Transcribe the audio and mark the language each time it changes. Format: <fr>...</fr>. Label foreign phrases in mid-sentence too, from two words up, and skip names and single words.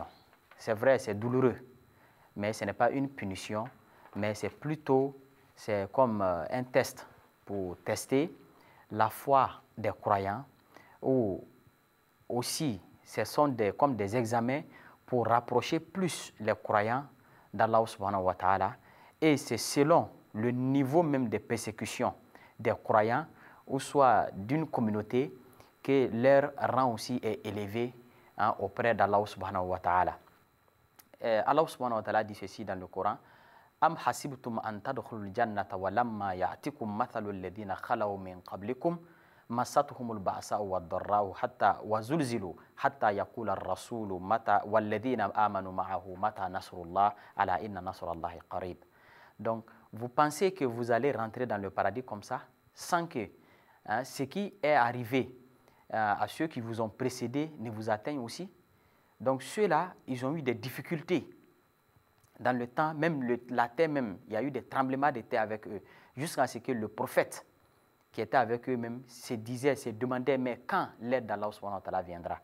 <fr>C'est vrai, c'est douloureux, mais ce n'est pas une punition, mais c'est plutôt comme un test pour tester la foi des croyants, ou aussi ce sont comme des examens pour rapprocher plus les croyants d'Allah</fr> <ar>سبحانه وتعالى.</ar> <fr>Et c'est selon le niveau même de persécution des croyants, ou soit d'une communauté, que leur rang aussi est élevé auprès d'Allah</fr> <ar>سبحانه وتعالى.</ar> <fr>Allah subhanahu wa ta'ala dit ceci dans le Coran:</fr> <ar>أم حسبتم أن تدخلوا الجنة ولما يأتكم مثل الذين خلوا من قبلكم مستهم البأساء والضراء حتى وزلزلوا حتى يقول الرسول متى والذين آمنوا معه متى نصر الله ألا إن نصر الله قريب.</ar> <fr>Donc, vous pensez que vous allez rentrer dans le paradis comme ça, sans que ce qui est arrivé à ceux qui vous ont précédés ne vous atteigne aussi? Donc, ceux-là, ils ont eu des difficultés dans le temps, même la terre même, il y a eu des tremblements de terre avec eux, jusqu'à ce que le prophète qui était avec eux-mêmes se disait, se demandait, mais quand l'aide d'Allah</fr> <ar>سبحانه وتعالى</ar> <fr>viendra?</fr>